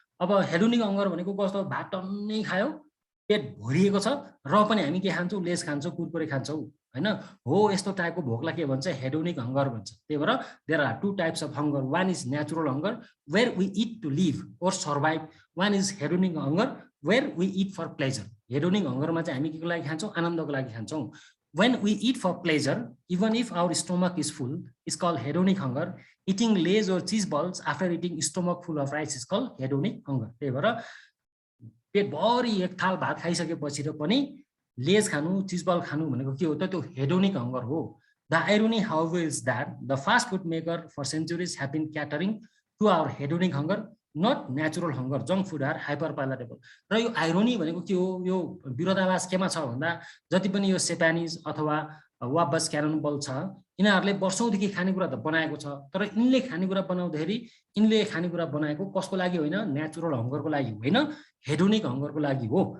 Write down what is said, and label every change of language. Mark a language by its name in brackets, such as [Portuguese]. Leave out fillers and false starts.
[Nepali] अब hedonic hunger भनेको कस्तो, भात टन्नै खायो, पेट भरिएको छ र पनि हामी के खान्छौँ, लेस खान्छौँ, कुरकुरे खान्छौँ हैन, हो यस्तो टाइपको भोकलाई के भन्छ, हेडोनिक हंगर भन्छ। [English] त्यही भएर there are two types of hunger, one is natural hunger where we eat to live or survive, one is hedonic hunger where we eat for pleasure. [Nepali] Hedonic हंगरमा चाहिँ हामी के को लागि खान्छौँ, आनन्दको लागि खान्छौँ। [English] When we eat for pleasure, even if our stomach is full, is called hedonic hunger. Eating Lays or cheese balls after eating stomach full of rice is called hedonic hunger. [Nepali] त्यही भएर पेटभरि एक थाल भात खाइसकेपछि र पनि लेज खानु, चिज बल खानु भनेको के हो त, त्यो हेडोनिक हंगर हो। [English] The irony, however, is that the fast food maker for centuries have been catering to our hedonic hunger, not natural hunger. Junk food are hyper palatable. [Nepali] र यो आइरोनी भनेको के हो, यो विरोधाभास केमा छ भन्दा जति पनि यो सेपानिज अथवा वाबस क्याननबल छ, यिनीहरूले वर्षौंदेखि खानेकुरा त बनाएको छ, तर यिनले खानेकुरा बनाउँदाखेरि यिनले खानेकुरा बनाएको कसको लागि होइन, नेचुरल हंगरको लागि होइन, हेडोनिक हंगरको लागि हो।